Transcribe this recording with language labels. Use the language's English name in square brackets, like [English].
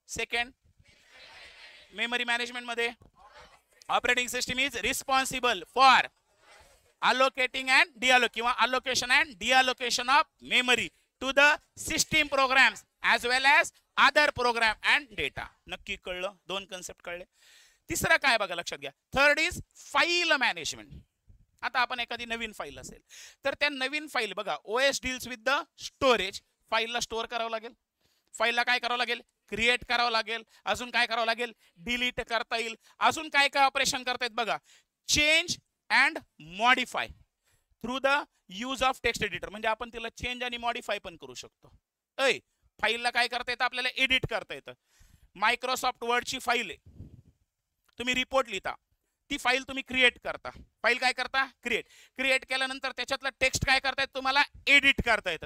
[English] Second, memory management मध्ये operating system is responsible for allocating and deallocating किंवा allocation and deallocation of memory to the system programs as well as other program and data. [Marathi] नक्की कळलं? 2 concept कळले. तिसरा काय बघा, लक्षात घ्या. [English] Third is file management. [Marathi] आता आपण एखादी नवीन फाईल असेल तर त्या नवीन फाईल बघा, [English] OS deals with the storage. [Marathi] फाईलला स्टोअर करावं लागेल, फाईलला काय करावं लागेल? क्रिएट करावं लागेल. अजून काय करावं लागेल? डिलीट करता येईल. अजून काय काय ऑपरेशन करता येत बघा? [English] Change and modify through the use of text editor. [Marathi] म्हणजे आपण तिला चेंज आणि मॉडिफाय पण करू शकतो. फाईलला काय करता येतं? आपल्याला एडिट करता येतं. मायक्रोसॉफ्ट वर्डची फाईल आहे, तुम्ही रिपोर्ट लिहिता, ती फाईल तुम्ही क्रिएट करता. फाईल काय करता? क्रिएट. क्रिएट केल्यानंतर त्याच्यातलं टेक्स्ट काय करता येतं? तुम्हाला एडिट करता येतं.